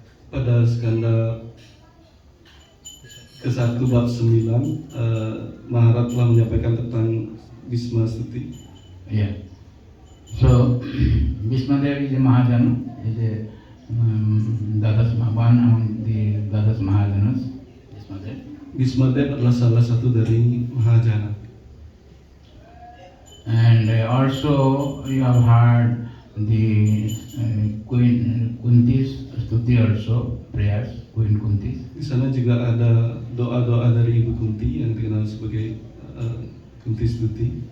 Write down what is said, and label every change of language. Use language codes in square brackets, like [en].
[id] Pada skanda ke-1 bab 9, Maharaj telah menyampaikan tentang Bhisma Stuti. Yeah. [en] So Bhismadev is a Mahajana, is a one among the Dadas Mahajanas, Bhismadev. [id] Bhismadev adalah salah satu dari Mahajana. [en] And also you have heard the Queen Kunti's Stuti also, prayers, Queen Kunti's. [id] Di sana juga ada doa-doa dari Ibu Kunti yang dikenal sebagai Kunti Stuti.